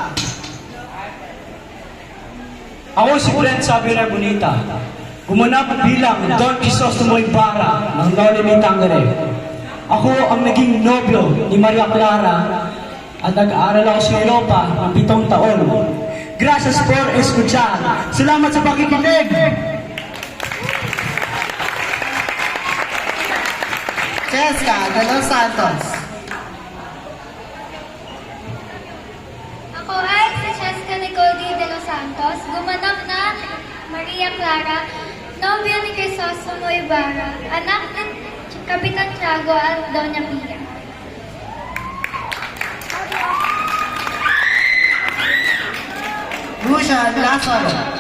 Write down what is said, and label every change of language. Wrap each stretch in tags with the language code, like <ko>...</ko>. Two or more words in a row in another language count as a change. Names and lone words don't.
<tl>Ako si Brent Xavier Bonita. Gumanap bilang Don Crisostomo Ibarra ng No Limit Tunnel. Ako ang naging nobyo ni Maria Clara at nag-aaral ako sa Europa ng 7 taon.</tl> <es>Gracias por escuchar.</es> <tl>Salamat sa pakikinig. Cheska de los Santos. Ako ay si Cheska Nicole de los Santos, gumanap na Maria Clara, nobya ni Crisostomo Ibarra, anak ni Kapitan Tiago at Doña Pia. Lucian Lazaro.</tl>